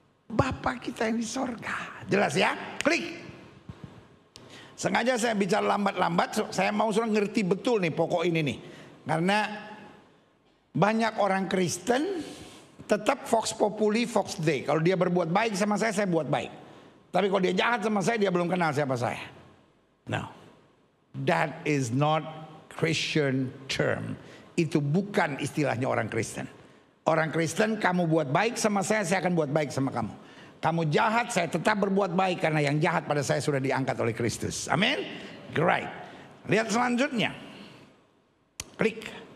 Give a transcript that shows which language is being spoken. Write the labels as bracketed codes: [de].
[id] Bapa kita yang di sorga. Jelas ya? Klik. Sengaja saya bicara lambat-lambat, saya mau saudara ngerti betul nih pokok ini nih. Karena banyak orang Kristen tetap [la] Vox Populi, Vox Dei. [id] Kalau dia berbuat baik sama saya buat baik. Tapi kalau dia jahat sama saya, dia belum kenal siapa saya. [en] No, that is not Christian term. [id] Itu bukan istilahnya orang Kristen. Orang Kristen, kamu buat baik sama saya akan buat baik sama kamu. Kamu jahat, saya tetap berbuat baik karena yang jahat pada saya sudah diangkat oleh Kristus. Amin. Great. Lihat selanjutnya. Klik.